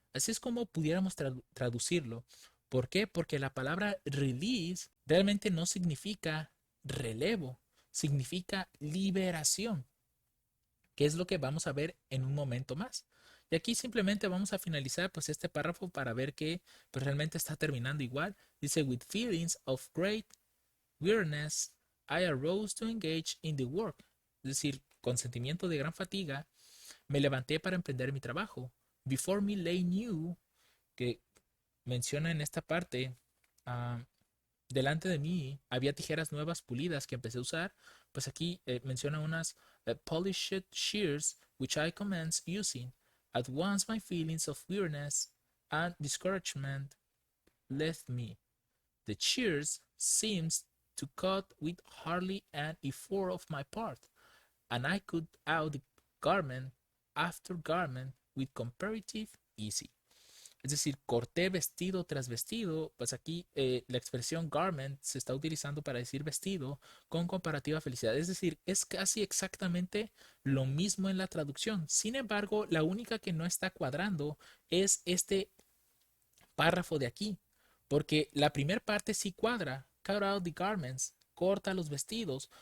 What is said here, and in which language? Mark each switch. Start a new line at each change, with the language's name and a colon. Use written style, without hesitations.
Spanish: Así es como pudiéramos traducirlo. ¿Por qué? Porque la palabra release realmente no significa relevo, significa liberación, que es lo que vamos a ver en un momento más. Y aquí simplemente vamos a finalizar pues este párrafo para ver que pues, realmente está terminando igual. Dice,
English: with feelings of great weariness, I arose to engage in the work.
Spanish: Es decir, con sentimiento de gran fatiga, me levanté para emprender mi trabajo.
English: Before me lay new,
Spanish: que menciona en esta parte, uh, delante de mí había tijeras nuevas pulidas que empecé a usar. Pues aquí menciona unas
English: polished shears which I commenced using. At once my feelings of weariness and discouragement left me. The shears seemed to cut with hardly an effort of my part, and I cut out the garment after garment with comparative easy.
Spanish: Es decir, corté vestido tras vestido, pues aquí la expresión garment se está utilizando para decir vestido con comparativa felicidad. Es decir, es casi exactamente lo mismo en la traducción. Sin embargo, la única que no está cuadrando es este párrafo de aquí, porque la primera parte sí cuadra,
English: cut out the garments,
Spanish: corta los vestidos.